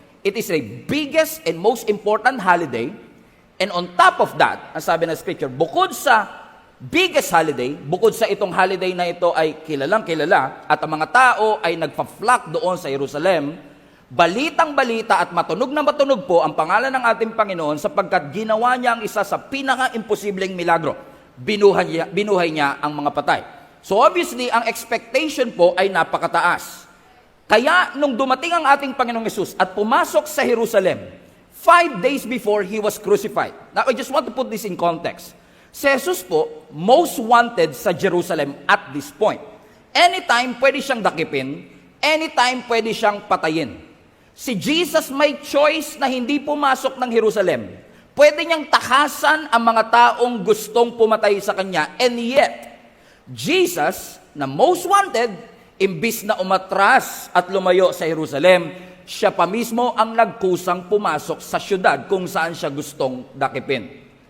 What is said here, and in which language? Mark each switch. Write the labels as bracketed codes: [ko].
[en] It is the biggest and most important holiday, and on top of that, [tl] ang sabi ng Scripture, bukod sa biggest holiday, bukod sa itong holiday na ito ay kilalang kilala at ang mga tao ay nagpa-flock doon sa Jerusalem, balitang-balita at matunog na matunog po ang pangalan ng ating Panginoon sapagkat ginawa niya ang isa sa pinaka-imposibleng milagro. Binuhay niya ang mga patay. [en] So obviously, [tl] ang expectation po ay napakataas. Kaya nung dumating ang ating Panginoong Hesus at pumasok sa Jerusalem, 5 days before He was crucified. [en] Now, I just want to put this in context. [tl] Si Jesus po, most wanted sa Jerusalem [en] at this point. [tl] Anytime pwede siyang dakipin, anytime pwede siyang patayin. Si Jesus may choice na hindi pumasok ng Jerusalem. Pwede niyang takasan ang mga taong gustong pumatay sa Kanya. [en] And yet, [tl] Jesus, na most wanted, imbis na umatras at lumayo sa Jerusalem, siya pa mismo ang nagkusang pumasok sa syudad kung saan siya gustong dakipin.